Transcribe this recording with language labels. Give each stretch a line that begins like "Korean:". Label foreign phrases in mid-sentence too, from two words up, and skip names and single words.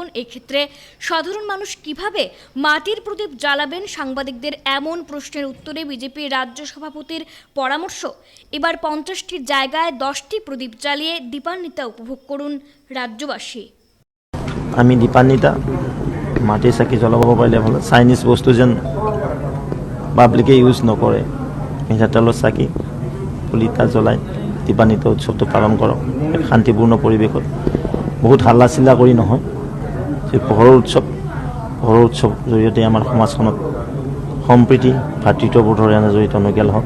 Bangla: এক্ষেত্রে সাধারণ মানুষ কিভাবে মাটির প্রদীপ জ্বালাবেন? সাংবাদিকদের এমন প্রশ্নের উত্তরে বিজেপির রাজ্য সভাপতির পরামর্শ, এবার 50টির জায়গায় 10টি প্রদীপ জ্বালিয়ে দীপান্বিতা উপভোগ করুন রাজ্যবাসী।
Assamese: আমি দীপান্বিতা মাটিৰ চাকি জ্বলাব পাৰিলে ভাল। চাইনিজ বস্তু যেন পাব্লিকে ইউজ নকৰে, মিঠাতেলৰ চাকি পুলিতা জ্বলাই দীপান্বিতা উৎসৱটো পালন কৰক এক শান্তিপূৰ্ণ পৰিৱেশত। বহুত হাল্লা চিল্লা কৰি নহয়, যে পোহৰৰ উৎসৱ জৰিয়তে আমাৰ সমাজখনত সম্প্ৰীতি ভাতৃত্ববোধৰে জড়িত নগেল হওক।